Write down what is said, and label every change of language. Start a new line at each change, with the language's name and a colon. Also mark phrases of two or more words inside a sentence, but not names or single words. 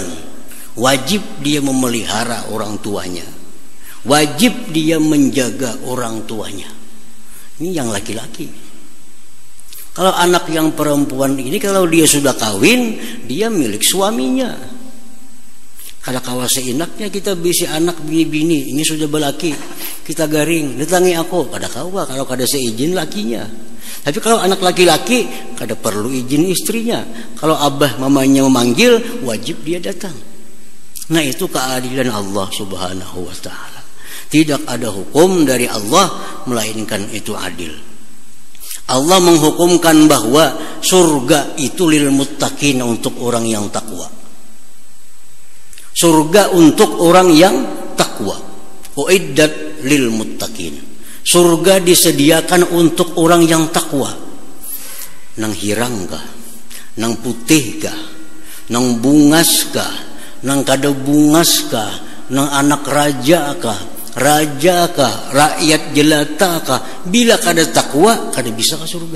Indonesian: Wajib dia memelihara orang tuanya. Wajib dia menjaga orang tuanya. Ini yang laki-laki. Kalau anak yang perempuan ini, kalau dia sudah kawin, dia milik suaminya.
Banjar: Kada kawas seenaknya kita bisi anak bini-bini, ini sudah belaki, kita garing, datangi aku, kada kawa kalau kada seizin lakinya.
Indonesian: Tapi kalau anak laki-laki,
Banjar: kada perlu izin istrinya.
Indonesian: Kalau abah mamanya memanggil, wajib dia datang. Nah, itu keadilan Allah
Arabic: سبحانه وتعالى.
Indonesian: Tidak ada hukum dari Allah melainkan itu adil. Allah menghukumkan bahwa surga itu
Arabic: للمتقين,
Indonesian: untuk orang yang takwa. Surga untuk orang yang takwa.
Arabic: أعدت للمتقين.
Indonesian: Surga disediakan untuk orang yang takwa.
Banjar: Nang hirang kah? Nang putih kah? Nang bungas kah? Nang kada bungas kah? Nang anak raja kah? Raja kah, rakyat jelata kah, bila kada takwa kada bisa ke surga.